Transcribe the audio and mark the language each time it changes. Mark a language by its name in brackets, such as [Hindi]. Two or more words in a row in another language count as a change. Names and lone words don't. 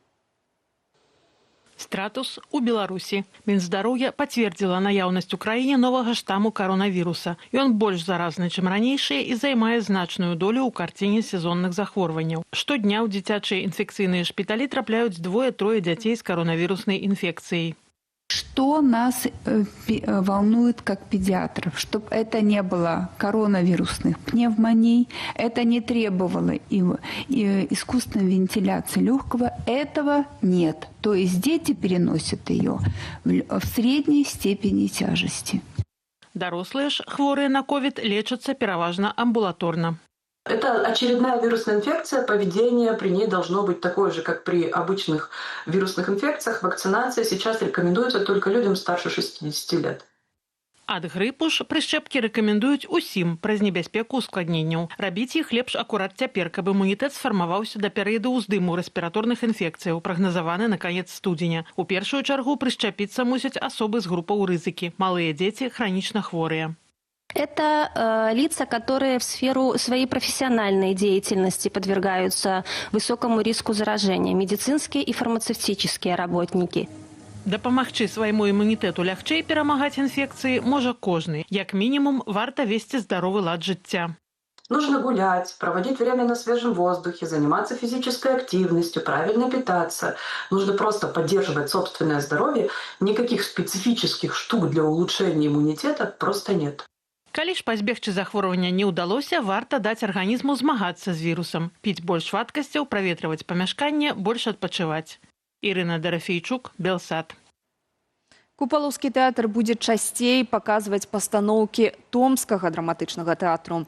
[Belarusian] Стратус у Беларусі. Мінздароўя пацвердзіла наяўнасць у краіне новага штаму каронавіруса. Ён больш заразны, чым ранейшыя і займае значную долю ў карціне сезонных захворванняў. Штодня ў дзіцячыя інфекцыйныя шпіталі трапляюць 2-3 дзяцей з каронавіруснай инфекцией. [Russian] Что нас волнует как педиатров? Чтобы это не было коронавирусных пневмоний, это не требовало искусственной вентиляции легкого, этого нет. То есть дети переносят ее в средней степени тяжести. [Belarusian] Дарослыя ж хворыя на ковид лечатся пераважна амбулаторно. [Russian] Это очередная вирусная инфекция, поведение при ней должно быть такое же, как при обычных вирусных инфекциях. Вакцинация сейчас рекомендуется только людям старше 60 лет. [Belarusian] Ад грыпу ж прышчэпкі рэкамендуюць усім праз небяспеку ускладненняў. Рабіць іх лепш акурат цяпер, каб імунітэт сфармаваўся да перыяду ўздыму рэспіраторных інфекцыяў, прагназаваны на канец студзеня. У першую чаргу прышчапіцца мусяць асобы з групаў рызыкі, малыя дзеці, хранічна хворыя. [Russian] Это лица, которые в сферу своей профессиональной деятельности подвергаются высокому риску заражения, медицинские и фармацевтические работники. [Belarusian] Дапамагчы свайму імунітэту лягчэй перамагаць інфекцыі можа кожны. Як мінімум, варта весці здаровы лад жыцця. [Russian] Нужно гулять, проводить время на свежем воздухе, заниматься физической активностью, правильно питаться. Нужно просто поддерживать собственное здоровье. Никаких специфических штук для улучшения иммунитета просто нет. [Belarusian] Калі ж пазбегчы захворвання не ўдалося, варта даць арганізму змагацца з вірусам, піць больш вадкасцяў, праветрываць памяшканне, больш адпачываць. Ірына Драфійчук, Белсат. Купалаўскі тэатр будзе часцей паказваць пастаноўкі Томскага драматычнага тэатру.